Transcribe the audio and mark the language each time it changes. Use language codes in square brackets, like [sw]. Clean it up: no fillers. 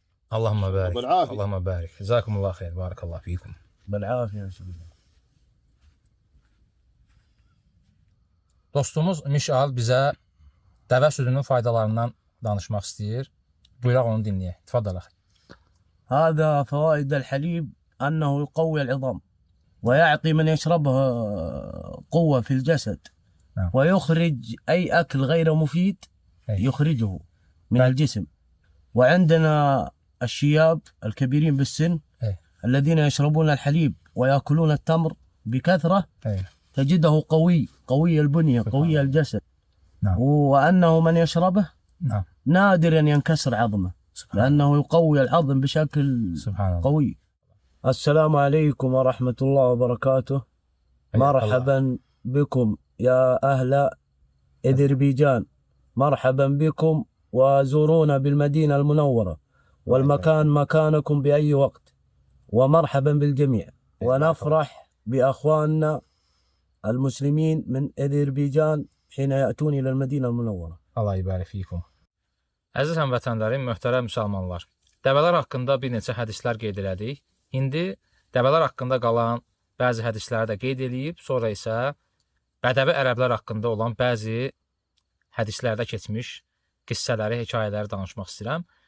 [ar] Allahümme barik. بالعافية. Allahümme barik. Jazakumullah xeyr. Barakallah fikum. بالعافيه سيدي. [az] Dostumuz Mişal bizə dəvə südünün faydalarından danışmaq istəyir. Buyuraq onu dinləyək. Tfadal axı. [ar] هذا فوائد الحليب أنه يقوي العظام ويعطي من يشربه قوة في الجسد نعم. ويخرج أي أكل غير مفيد أي. يخرجه من الجسم. وعندنا الشياب الكبيرين بالسن أي. الذين يشربون الحليب ويأكلون التمر بكثرة Ey. تجده قوي البنية قوي الجسد. نعم. وأنه من يشربه نعم. نادرا ينكسر عظمه لأنه يقوي العظم بشكل Subhanallah. قوي. السلام عليكم ورحمة الله وبركاته. مرحبا بكم يا أهل أذربيجان، مرحبا بكم وزورونا بالمدينة المنورة، والمكان مكانكم بأي وقت، ومرحبا بالجميع. ونفرح بأخواننا المسلمين من أذربيجان حين يأتون إلى المدينة المنورة. Allah ibarik fikum. [az] Əziz həmvətənlərim, möhtərəm müsəlmanlar. Dəvələr haqqında bir neçə hədislər qeyd elədik. İndi dəvələr haqqında qalan bəzi hədisləri də qeyd eləyib, sonra isə bədəvi ərəblər haqqında olan bəzi hədislərdə keçmiş qissələri, hekayələri danışmaq istəyirəm.